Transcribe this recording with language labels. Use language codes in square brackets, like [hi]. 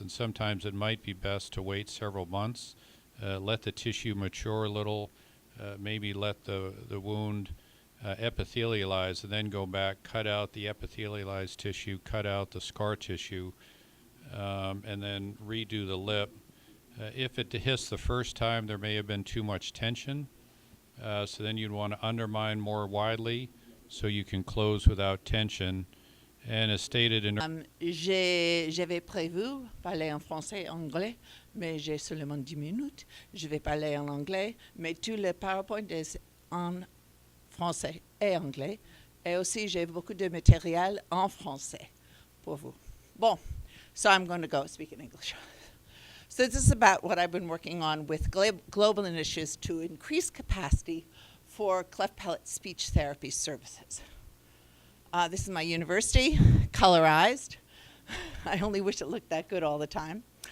[en] And sometimes it might be best to wait several months, let the tissue mature a little, maybe let the wound epithelialize, and then go back, cut out the epithelialized tissue, cut out the scar tissue. and then redo the lip. If it hits the first time, there may have been too much tension. So then you'd want to undermine more widely so you can close without tension. And as stated in [fr] J'avais prévu parler en français et anglais, mais j'ai seulement 10 minutes. Je vais parler en anglais, mais tout le PowerPoint est en français et anglais. Et aussi, j'ai beaucoup de matériel en français pour vous. [en] Bon, so I'm going to go speak in English. So this is about what I've been working on with global initiatives to increase capacity for cleft palate speech therapy services. This is my university, colorized. I only wish it looked that good all the time.